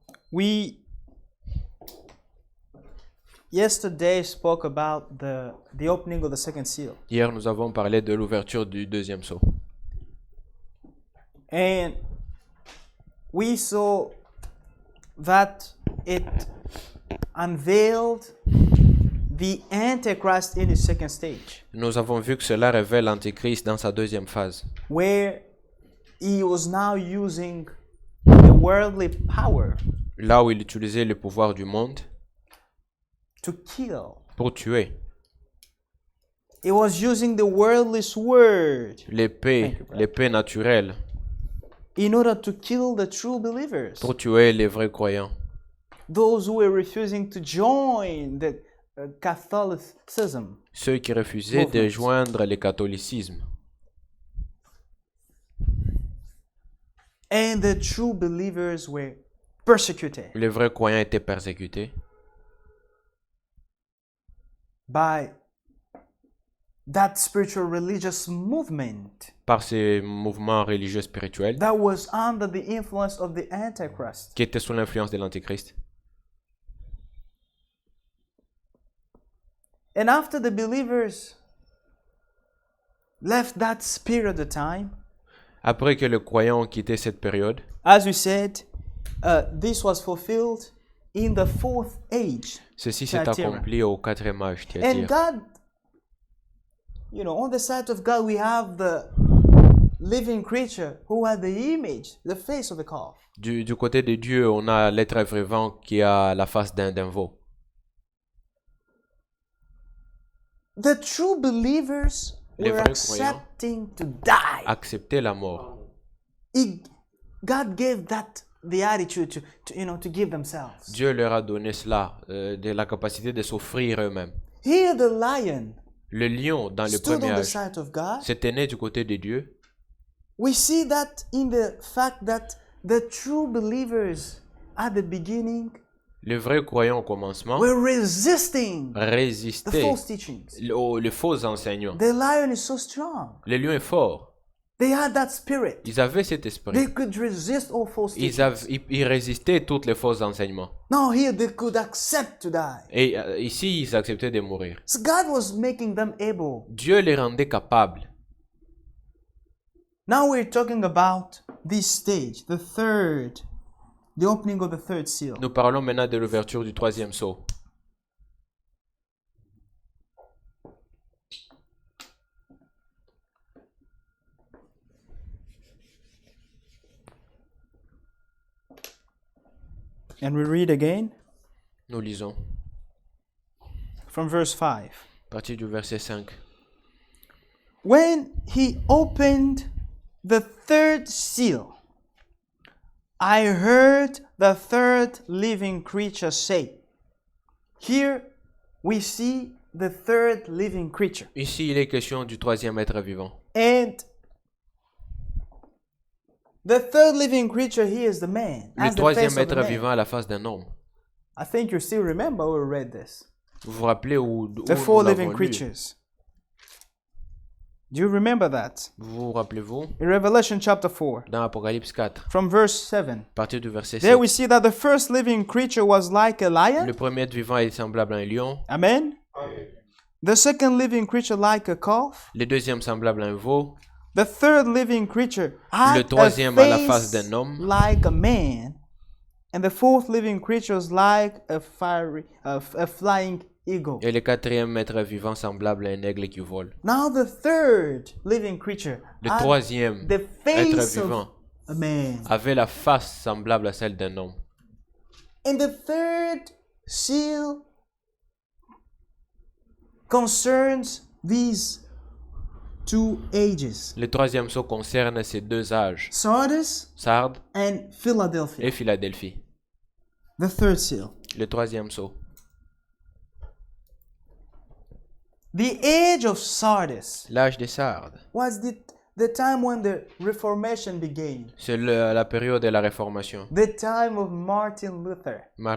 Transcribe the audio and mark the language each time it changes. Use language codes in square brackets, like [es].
[en] We yesterday spoke about the opening of the second seal. [fr] Hier, nous avons parlé de l'ouverture du deuxième sceau. [en] And we saw that it unveiled the Antichrist in his second stage, [fr] Nous avons vu que cela révèle l'Antéchrist dans sa deuxième phase, [en] where he was now using the worldly power [fr] là où il utilisait le pouvoir du monde [en] to kill. [fr] pour tuer. [en] He was using the worldly sword [fr] L'épée naturelle, [en] in order to kill the true believers, [fr] pour tuer les vrais croyants, [en] those who were refusing to join the Catholicism. [fr] ceux qui refusaient de [en] Movement. [fr] joindre le catholicisme. [en] And the true believers were persecuted [fr] Les vrais croyants étaient persécutés [en] by that spiritual religious movement [fr] par ces mouvements religieux spirituels [en] that was under the influence of the Antichrist. [fr] qui étaient sous l'influence de l'Antéchrist. [en] And after the believers left that period of time, [fr] Après que les croyants ont quitté cette période, [en] as we said, this was fulfilled in the fourth age. [fr] ceci s'est [en] Thyatira. [fr] accompli au 4e âge, [en] And [fr] Thyatire. [en] God, on the side of God, we have the living creature who had the image, the face of the calf. [fr] Du côté de Dieu, on a l'être vivant qui a la face d'un veau. [en] The true believers [fr] Les [en] were [fr] vrais croyants [en] accepting to die. [fr] Accepter la mort. [en] God gave that the attitude to give themselves. [fr] Dieu leur a donné cela, de la capacité de s'offrir eux-mêmes. [en] Here the lion [fr] Le lion, dans le [en] stood [fr] premier [en] on the [fr] âge, [en] side of God. [fr] s'était né du côté de Dieu. [en] We see that in the fact that the true believers at the beginning [fr] Les vrais croyants au commencement [en] were resisting the [fr] résistaient [en] false teachings. [fr] les faux enseignants. [en] The lion is so strong. [fr] Le lion est fort. [en] They had that spirit. [fr] Ils avaient cet esprit. [en] They could resist all false teachings. [fr] Ils résistaient tous les faux enseignements. [en] Now here they could accept to die. [fr] Et ici, ils acceptaient de mourir. [en] So God was making them able. [fr] Dieu les rendait capables. [en] Now we're talking about this stage, the opening of the third seal. [fr] Nous parlons maintenant de l'ouverture du 3e sceau. [en] And we read again [fr] Nous lisons [en] from verse 5. [fr] à partir du verset 5. [en] When he opened the third seal, I heard the third living creature say. Here we see the third living creature. [fr] Ici, il est question du 3e être vivant. [en] And the third living creature here is the man. [fr] Le [en] as the face [fr] 3e [en] of the [fr] être [en] man. [fr] vivant a la face d'un homme. [en] I think you still remember we read this. [fr] Vous vous rappelez où [en] The [fr] nous [en] four [fr] l'avons [en] living [fr] lu? [en] creatures. Do you remember that? [fr] Vous rappelez-vous? [en] In Revelation chapter 4, [fr] Dans Apocalypse 4, [en] from verse 7. [fr] à partir du verset [en] There [fr] 7. [en] we see that the first living creature was like a lion. [fr] Le premier être vivant est semblable à un lion. [en] Amen. The second living creature like a calf. [fr] Le deuxième semblable à un veau. [en] The third living creature had [fr] Le troisième [en] a [fr] a la face d'un homme. [en] like a man. And the fourth living creature was like a flying eagle. [fr] Et le quatrième être vivant semblable à un aigle qui vole. [en] Now the third living creature [fr] Le [en] had [fr] troisième [en] the [fr] être [en] face [fr] vivant [en] of a man. [fr] avait la face semblable à celle d'un homme. [en] And the third seal concerns these two ages, [fr] Le troisième sceau concerne ces deux âges, [en] Sardis [fr] Sardes [en] and Philadelphia. [fr] et Philadelphie. [en] The third seal. [fr] Le troisième sceau. [en] The age of Sardis [fr] L'âge des Sardes. [en] was the time when the Reformation began, [fr] C'est la période de la Réformation, [en] the time of Martin Luther.